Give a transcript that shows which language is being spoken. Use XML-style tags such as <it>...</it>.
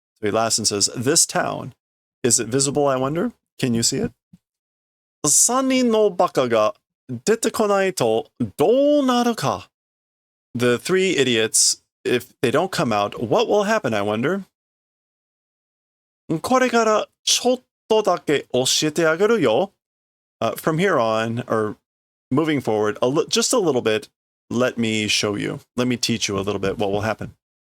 <en>So he laughs and says, this town, is it visible, I wonder? Can you see it?</en> <ja>3人のバカが出てこないとどうなるか?</ja> <en>The 3 idiots, if they don't come out, what will happen, I wonder?</en> <ja>これからちょっとだけ教えてあげるよ.</ja> <en>From here on, or moving forward, just a little bit, let me show you. Let me teach you a little bit what will happen.</en>